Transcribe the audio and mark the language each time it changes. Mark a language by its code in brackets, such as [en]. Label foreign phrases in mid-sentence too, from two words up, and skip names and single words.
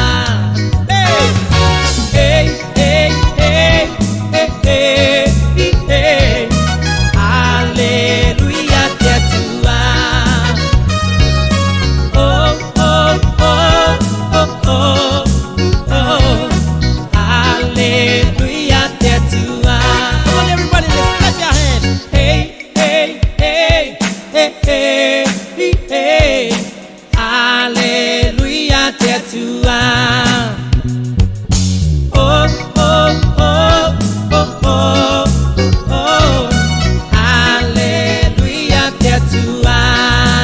[rar] Hey, hey, hey, hey, hey, hey, hey. Hallelujah, te atua. Oh, oh, oh, oh, oh, oh. Hallelujah, te atua. [en] Come on, everybody, let's clap your hands. Hey, hey, hey, hey, hey, hey, hey. [rar] Hallelujah, te atua. Oh, oh, oh, oh, oh, oh. Hallelujah, te atua.